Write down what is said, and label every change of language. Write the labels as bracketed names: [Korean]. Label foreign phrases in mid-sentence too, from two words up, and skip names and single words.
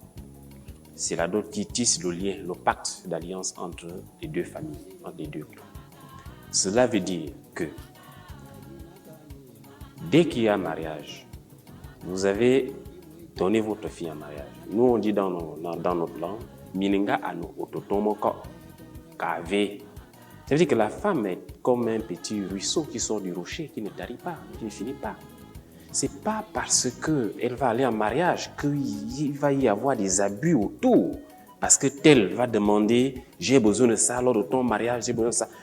[French] C'est la dot qui tisse le lien, le pacte d'alliance entre les deux familles, entre les deux clans. Cela veut dire que dès qu'il y a mariage, vous avez donné votre fille en mariage. Nous, on dit dans notre langue, Mininga ano ototomoko kave. Ça veut dire que la femme est comme un petit ruisseau qui sort du rocher, qui ne tarit pas, qui ne finit pas. C'est pas parce qu'elle va aller en mariage qu'il va y avoir des abus autour. Parce que tel va demander, j'ai besoin de ça lors de ton mariage, j'ai besoin de ça.